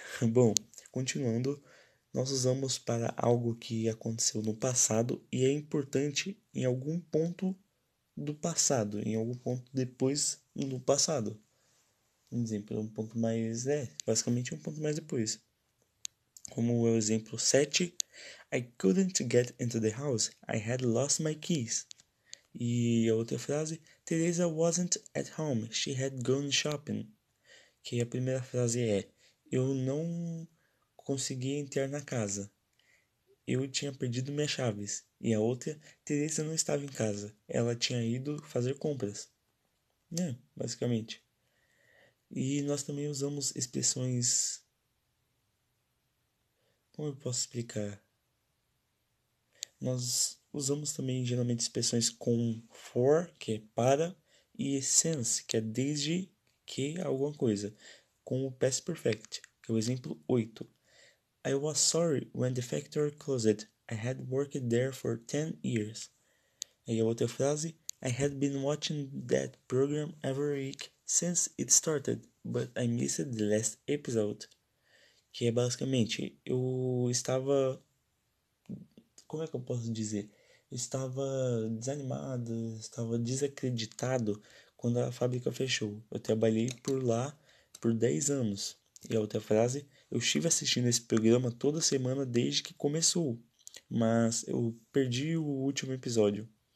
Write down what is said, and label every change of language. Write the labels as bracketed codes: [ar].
[pt] Bom, continuando, nós usamos para algo que aconteceu no passado e é importante em algum ponto do passado, em algum ponto depois no passado. Um exemplo, um ponto mais... basicamente um ponto mais depois. Como o exemplo 7, [en] I couldn't get into the house, I had lost my keys. [pt] E a outra frase, [en] Teresa wasn't at home, she had gone shopping. [pt] Que a primeira frase é, eu não consegui entrar na casa, eu tinha perdido minhas chaves. E a outra, Teresa não estava em casa, ela tinha ido fazer compras. Basicamente. E nós também usamos expressões... Como eu posso explicar? Nós usamos também geralmente expressões com for, que é para, e since, que é desde que alguma coisa, com o past perfect, que é o exemplo 8. [en] I was sorry when the factory closed. I had worked there for 10 years. [pt] Aí a outra frase, [en] I had been watching that program every week since it started, but I missed the last episode. [pt] Que é basicamente, eu estava... Como é que eu posso dizer? Eu estava desanimado, estava desacreditado quando a fábrica fechou. Eu trabalhei por lá por 10 anos. E a outra frase, eu estive assistindo esse programa toda semana desde que começou, mas eu perdi o último episódio.